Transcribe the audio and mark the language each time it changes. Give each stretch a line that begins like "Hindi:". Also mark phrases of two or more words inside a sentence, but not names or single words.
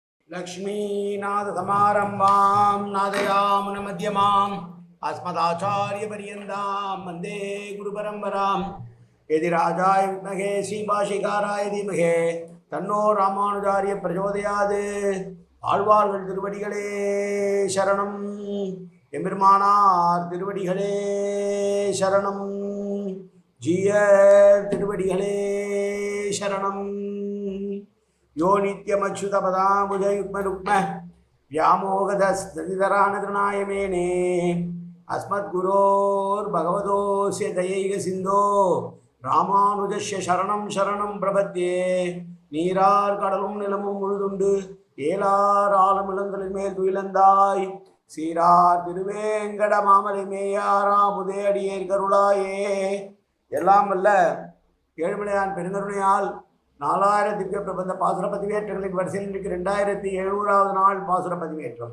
Sanskrit: लक्ष्मीनाथसमारम्भां नादयामुनमध्यमाम् अस्मदाचार्यपर्यन्तां वन्दे गुरुपरम्परां यदिराजाय विद्महे श्रीभाषिकाराय धीमहि तन्नो रामानुजार्य प्रचोदयात्
Tamil: ஆழ்வார்கள் திருவடிகளே சரணம் எம்பெருமானார் திருவடிகளே சரணம் ஜீய திருவடிகளே சரணம்
Sanskrit: यो नित्यमच्युतपदाम्बुजयुग्मरुक्म व्यामोहदस्तदितरानतृणाय मेने अस्मद्गुरोर्भगवतोऽस्य दयैकसिन्धो रामानुजस्य शरणं शरणं प्रपद्ये
Tamil: நீரார் கடலும் நிலமும் முழுதுண்டு ஏலார் ஆளும் இளங்களின் மேல் துயிலந்தாய் சீரார் திருவேங்கட மாமலை மேயாராமுதே அடியேர் கருளாயே. எல்லாம் வல்ல ஏழுமலையான் பெருங்கருணையால் 4000 திவ்ய பிரபந்த பாசுர பதிவேற்றங்களின் வரிசையில் இன்றைக்கு 2700வது நாள் பாசுர பதிவேற்றம்.